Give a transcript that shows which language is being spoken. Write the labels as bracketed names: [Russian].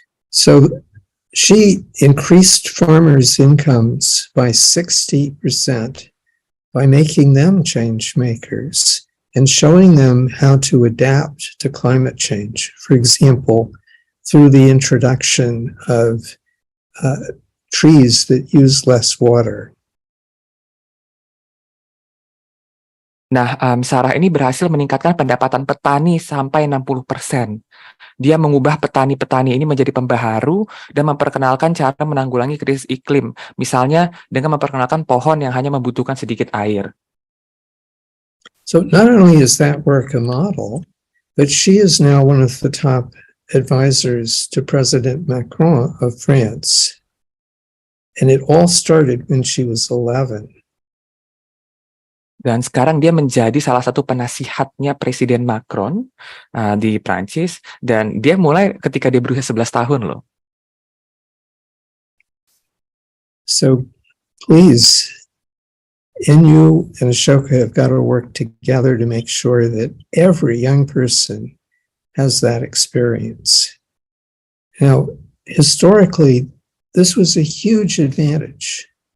[English] So she increased farmers' incomes by 60% by making them change makers and showing them how to adapt to climate change. For example, through the introduction of trees that use less water. [Indonesian] Nah, Sarah ini berhasil meningkatkan pendapatan petani sampai 60%. Dia mengubah petani-petani ini menjadi pembaharu dan memperkenalkan cara menanggulangi krisis iklim. Misalnya dengan memperkenalkan pohon yang hanya membutuhkan sedikit air. [English] So not only is that work a model, but she is now one of the top advisors to President Macron of France. And it all started when she was 11. [Indonesian] Dan sekarang dia menjadi salah satu penasihatnya Presiden Macron di Prancis. Dan dia mulai ketika dia berusia 11 tahun loh. [English] So please, NU and Ashoka have got to work together to make sure that every young person has that experience. Now, historically, this was a huge advantage.